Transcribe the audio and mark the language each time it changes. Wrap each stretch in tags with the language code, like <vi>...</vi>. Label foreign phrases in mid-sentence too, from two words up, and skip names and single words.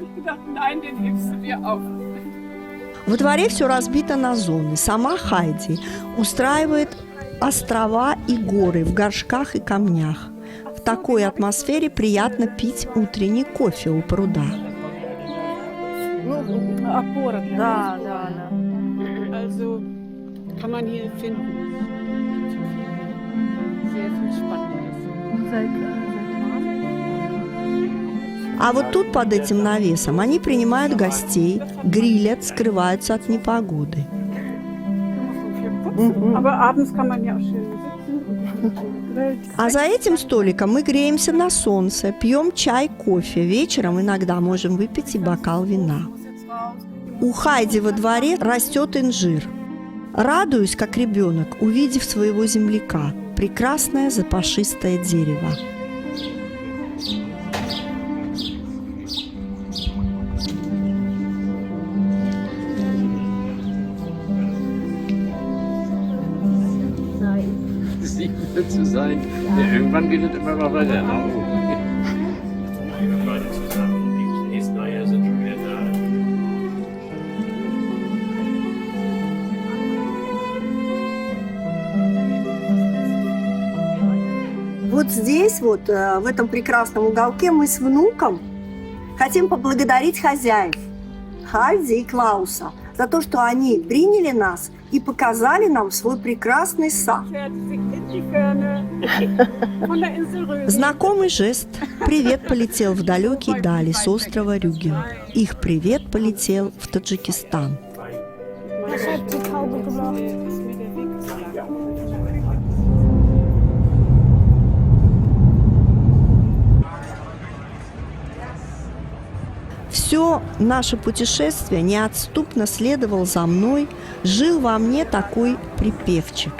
<ru>Во дворе все разбито на зоны. Сама Хайди устраивает острова и горы в горшках и камнях. В такой атмосфере приятно пить утренний кофе у пруда. Опора. Да.</ru> <de>Also kann man hier finden. Sehr viel Spannendes. Seit</de> <ru>А вот тут, под этим навесом, они принимают гостей, грилят, скрываются от непогоды.</ru> <de>Aber abends kann man ja auch schön sitzen und grillen.</de> <ru>А за этим столиком мы греемся на солнце, пьем чай, кофе. Вечером иногда можем выпить и бокал вина. У Хайди во дворе растет инжир. Радуюсь, как ребенок, увидев своего земляка. Прекрасное запашистое дерево.</ru> <de>Zu sein. Ja, irgendwann geht es immer mal weiter. Ne? Beide zusammen, die nächsten Eier sind schon wieder da.</de> <ru>Вот здесь, вот в этом прекрасном уголке мы с внуком хотим поблагодарить хозяев Хайди и Клауса за то, что они приняли нас и показали нам свой прекрасный сад. Знакомый жест. Привет полетел в далекие дали с острова Рюген. Их привет полетел в Таджикистан.</ru> <de>Was hat die Taube gemacht?</de> <ru>Все наше путешествие неотступно следовал за мной, жил во мне такой припевчик.</ru>